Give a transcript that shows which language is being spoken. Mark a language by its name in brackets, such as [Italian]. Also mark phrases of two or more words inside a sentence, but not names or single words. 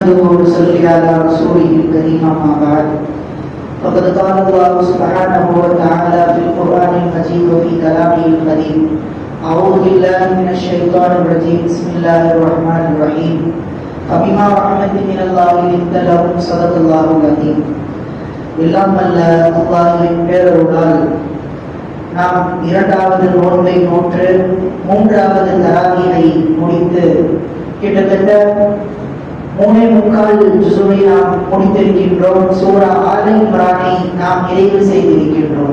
[Arabic] وصلي على رسوله الكريم أما بعد فقد قال الله سبحانه وتعالى في القرآن المجيد وفي كلامه القديم أعوذ بالله من الشيطان الرجيم بسم الله الرحمن الرحيم فبما رحمة من الله لنت لهم صدق الله العظيم [Tamil] எல்லாம் அல்ல அல்லாஹ்வின் பேரருளால் நாம் இரண்டாவது நோன்பை நோற்று மூன்றாவது தராவீஹை முடித்து கிட்டத்தட்ட 3.25 ஜுஸுவை நாம் முடித்திருக்கின்றோம். சூரா ஆல இம்ரானை நாம் நிறைவு செய்திருக்கின்றோம்.